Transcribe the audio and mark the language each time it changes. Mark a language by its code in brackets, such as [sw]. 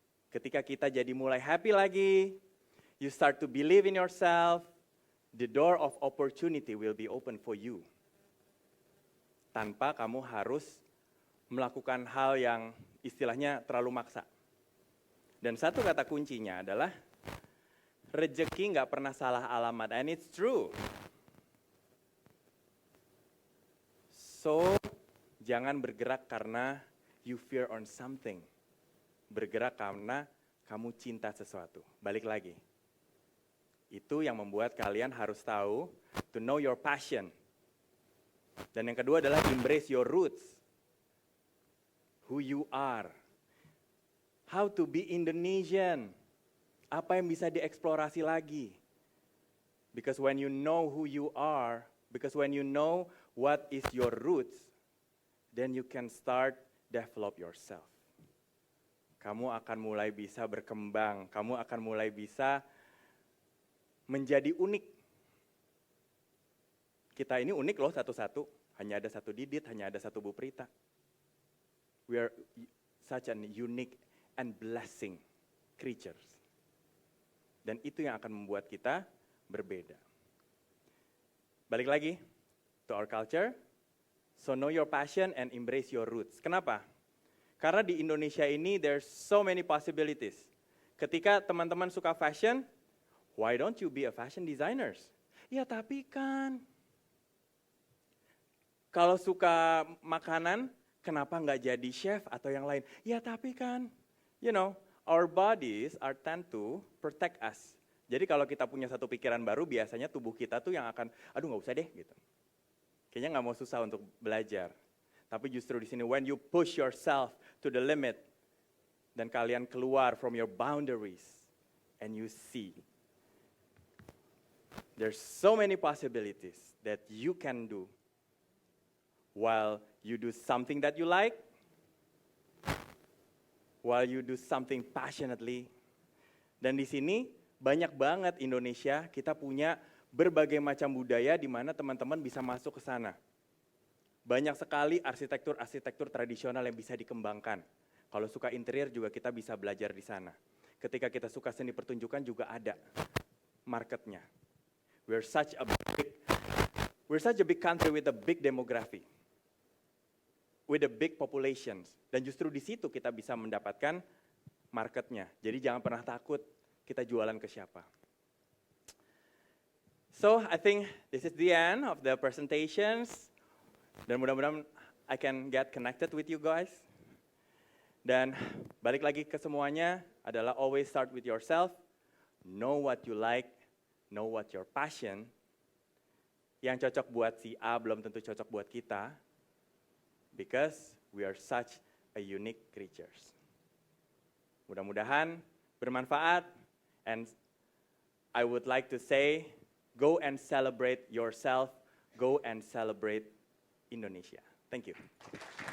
[id] Ketika kita jadi mulai happy lagi, [en] you start to believe in yourself, the door of opportunity will be open for you. [id] Tanpa kamu harus melakukan hal yang istilahnya terlalu maksa. Dan satu kata kuncinya adalah, rezeki nggak pernah salah alamat, [en] and it's true. So, [id] jangan bergerak karena [en] you fear on something. [id] Bergerak karena kamu cinta sesuatu. Balik lagi. Itu yang membuat kalian harus tahu, [en] to know your passion. [id] Dan yang kedua adalah [en] embrace your roots. Who you are. How to be Indonesian. [id] Apa yang bisa dieksplorasi lagi. [en] Because when you know who you are, because when you know what is your roots, then you can start develop yourself. [id] Kamu akan mulai bisa berkembang, kamu akan mulai bisa menjadi unik. Kita ini unik loh satu-satu, hanya ada satu Didit, hanya ada satu Bu Prita. [en] We are such an unique and blessing creatures. [id] Dan itu yang akan membuat kita berbeda. Balik lagi [en] to our culture. So know your passion and embrace your roots. [id] Kenapa? Karena di Indonesia ini [en] there's so many possibilities. [id] Ketika teman-teman suka fashion, [en] why don't you be a fashion designers? [id] Ya tapi kan. Kalau suka makanan, kenapa nggak jadi chef atau yang lain? Ya tapi kan, [en] you know, our bodies are tend to protect us. [id] Jadi kalau kita punya satu pikiran baru, biasanya tubuh kita tuh yang akan, aduh nggak usah deh gitu. Kayaknya nggak mau susah untuk belajar. Tapi justru di sini, [en] when you push yourself to the limit, [id] dan kalian keluar [en] from your boundaries, and you see, there's so many possibilities that you can do, while you do something that you like, while you do something passionately. [id] Dan di sini, banyak banget Indonesia, kita punya berbagai macam budaya di mana teman-teman bisa masuk ke sana. Banyak sekali arsitektur-arsitektur tradisional yang bisa dikembangkan. Kalau suka interior juga kita bisa belajar di sana. Ketika kita suka seni pertunjukan juga ada marketnya. [en] We're such a big country with a big demography. With a big populations. [id] Dan justru di situ kita bisa mendapatkan marketnya. Jadi jangan pernah takut kita jualan ke siapa. [en] So, I think this is the end of the presentations. [id] Dan mudah-mudahan [en] I can get connected with you guys. [id] Dan balik lagi ke semuanya adalah [en] always start with yourself. Know what you like, know what your passion. [id] Yang cocok buat si A belum tentu cocok buat kita. [en] Because we are such a unique creatures. [id] Mudah-mudahan bermanfaat. [en] And I would like to say, go and celebrate yourself, go and celebrate Indonesia. Thank you.